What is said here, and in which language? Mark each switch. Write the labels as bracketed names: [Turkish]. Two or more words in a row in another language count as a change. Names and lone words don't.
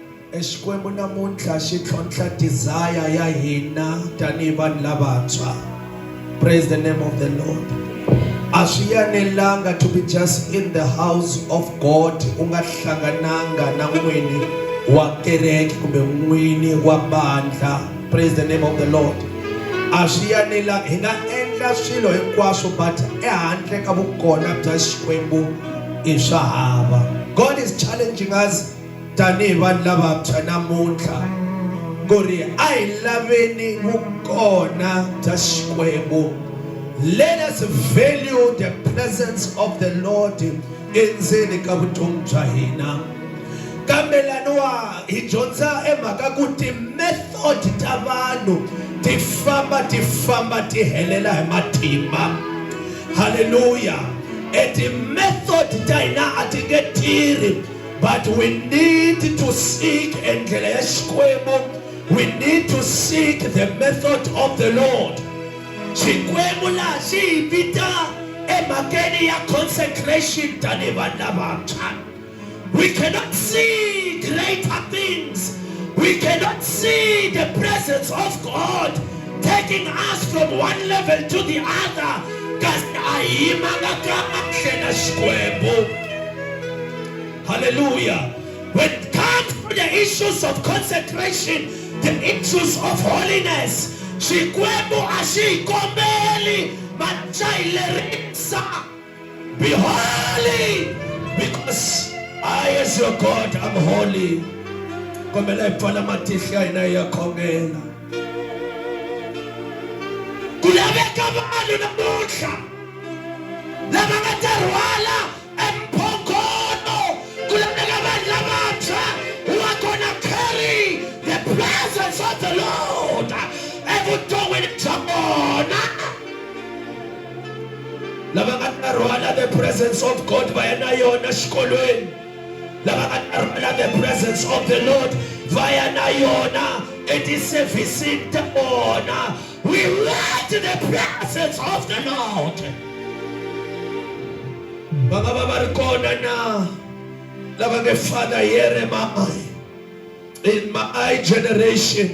[Tsonga] Xikwembu namuntlha xi tlhontlha desire ya hina tanihi vanhu lavantshwa. [English] Praise the name of the Lord. [Tsonga] A swi yanelanga [English] to be just in the house of God [Tsonga] u nga hlangananga na n'wini wa kereke kumbe n'wini wa bandla. [English] Praise the name of the Lord. [Tsonga] A swi yanelanga hi nga endla swilo hinkwaswo but ehandle ka vukona bya Xikwembu i swa hava. [English] God is challenging us [Tsonga] tanihi vanhu lavantshwa namuntlha ku ri a hi laveni vukona bya Xikwembu. [English] Let us value the presence of the Lord [Tsonga] endzeni ka vutomi bya hina. Kambe laniwa hi dyondza emhaka ku ti-method ta vanhu ti famba ti helela hi matimba. Hallelujah. [English] And the method [Tsonga] ta hina a ti nge tirhi, [English] but we need to seek [Tsonga] endlela ya Xikwembu. [English] We need to seek the method of the Lord. [Tsonga] Xikwembu la xi vita emhakeni ya consecration tanihi vanhu lavantshwa. [English] We cannot see greater things. We cannot see the presence of God taking us from one level to the other. [Tsonga] Kasi ayimanga kahle na Xikwembu. [English] Hallelujah. When it comes to the issues of consecration, the issues of holiness, [Tsonga] Xikwembu a xi kombeli machayilerisa. [English] Be holy because I as your God am holy. [Tsonga] Kombela ipfala matihlo ya hina ya khongela. Kulaveka vanhu namuntlha lava nga ta rhwala emphongolo. Kulaveka vanhu lavantshwa [English] who are gonna carry the presence of the Lord [Tsonga] evuton'wini bya vona. Lava nga ta rhwala [English] the presence of God [Tsonga] va ya na yona xikolweni. Lava nga ta rhwala [English] the presence of the Lord [Tsonga] va ya na yona etiservisini ta vona. [English] We want the presence of the Lord. [Tsonga] Va nga va ri kona na lava nge [English] Father here in my generation.